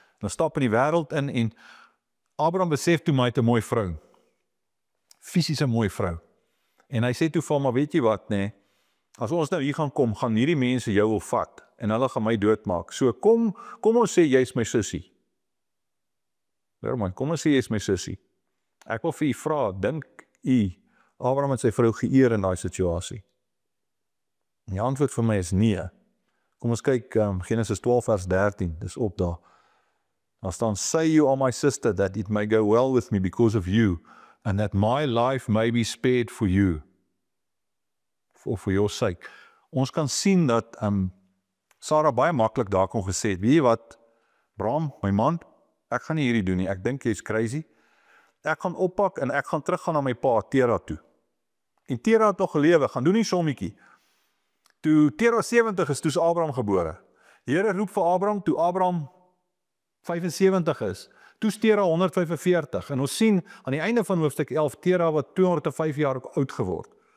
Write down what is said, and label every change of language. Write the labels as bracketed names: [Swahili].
[Afrikaans] Hulle stap in die wêreld in, en Abraham besef toe, maar hy het 'n mooi vrou, fisies 'n mooi vrou, en hy sê toe van, maar weet jy wat, nee, as ons nou hier gaan kom, gaan hierdie mense jou wil vat, en hulle gaan my doodmaak, so kom ons sê, jy is my sussie. Kom ons sê, jy is my sussie. Ek wil vir u vra, dink u, Abraham het sy vrou geëer in daai situasie? En die antwoord vir my is nee. Kom ons kyk, Genesis 12 vers 13, dis op daar. Daar staan, [English] say you are my sister, that it may go well with me because of you, and that my life may be spared for you, for your sake. [Afrikaans] Ons kan sien dat Sarah baie maklik daar kon gesê het, weet jy wat, Bram, my man, ek gaan nie hierdie doen nie, ek dink jy is crazy. Ek gaan oppak en ek gaan teruggaan na my pa, Tera toe. En Tera het nog gelewe, gaan doen nie sommetjie. Toe Tera 70 is, toe is Abraham gebore. Die Here roep vir Abraham, toe Abraham 75 is, toe is Tera 145. En ons sien aan die einde van hoofstuk 11, Tera wat 205 jaar oud geword.